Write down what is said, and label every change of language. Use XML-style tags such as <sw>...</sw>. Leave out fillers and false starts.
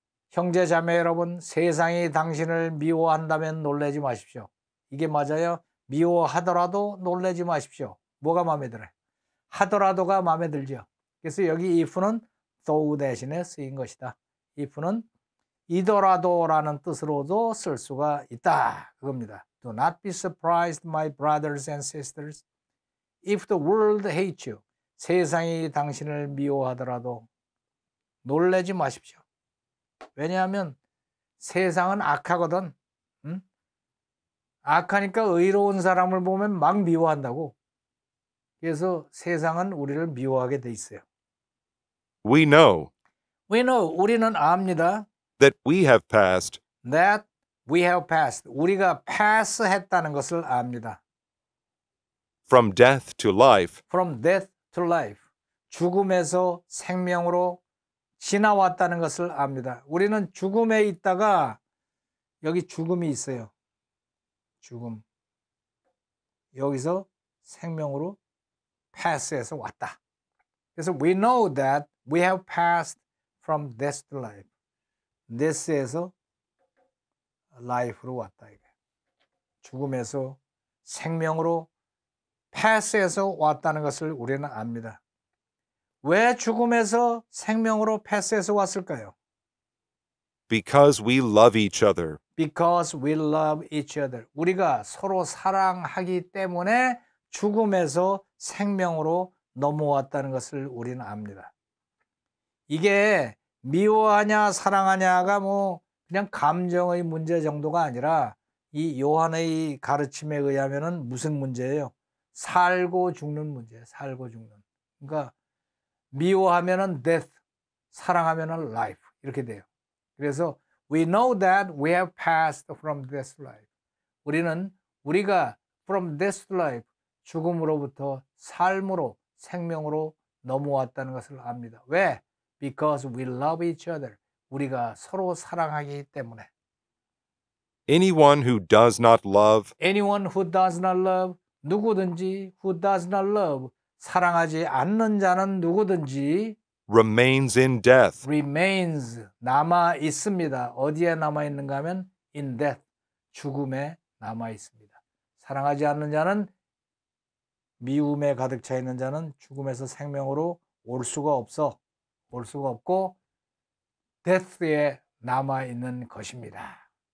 <ko>형제 자매 여러분, 세상이 당신을 미워한다면 놀라지 마십시오. 이게 맞아요? 미워하더라도 놀라지 마십시오. 뭐가 마음에 들어요? 하더라도가 마음에 들죠. 그래서 여기 if는 though 대신에 쓰인 것이다. if는 이더라도라는 뜻으로도 쓸 수가 있다. 그겁니다.</ko> <en>Do not be surprised, my brothers and sisters, if the world hates you.</en> <ko>세상이 당신을 미워하더라도 놀라지 마십시오. 왜냐하면 세상은 악하거든. 응? 악하니까 의로운 사람을 보면 막 미워한다고. 그래서 세상은 우리를 미워하게 돼 있어요.</ko> <en>We know</en> <ko>우리는 압니다.</ko> <en>that we have passed That we have passed.</en> <ko>우리가 pass했다는 것을 압니다.</ko> <en>from death to life From death to life.</en> <ko>죽음에서 생명으로 지나왔다는 것을 압니다. 우리는 죽음에 있다가 여기 죽음이 있어요. 죽음. 여기서 생명으로 pass해서 왔다. 그래서</ko> <en>we know that we have passed from death to life.</en> <ko>death에서 life로 왔다. 이게. 죽음에서 생명으로 pass해서 왔다는 것을 우리는 압니다. 왜 죽음에서 생명으로 pass해서 왔을까요?</ko> <en>because we love each other. Because we love each other.</en> <ko>우리가 서로 사랑하기 때문에 죽음에서 생명으로 넘어왔다는 것을 우리는 압니다. 이게 미워하냐 사랑하냐가 뭐 그냥 감정의 문제 정도가 아니라 이 요한의 가르침에 의하면은 무슨 문제예요? 살고 죽는 문제예요. 살고 죽는. 그러니까 미워하면은 death, 사랑하면은 life 이렇게 돼요.</ko> <en>그래서 we know that we have passed from death to life.</en> <ko>우리가</ko> <en>from death to life,</en> <ko>죽음으로부터 삶으로 생명으로 넘어왔다는 것을 압니다. 왜?</ko> <en>because we love each other.</en> <ko>우리가 서로 사랑하기 때문에.</ko> <en>Anyone who does not love, Anyone who does not love,</en> <ko>누구든지</ko> <en>who does not love,</en> <ko>사랑하지 않는 자는 누구든지</ko> <en>remains in death.</en> <ko>remains, 남아 있습니다. 어디에 남아 있는가 하면</ko> <en>in death,</en> <ko>죽음에 남아 있습니다. 사랑하지 않는 자는, 미움에 가득 차 있는 자는 죽음에서 생명으로 올 수가 없고 death에 남아 있는 것입니다.</ko>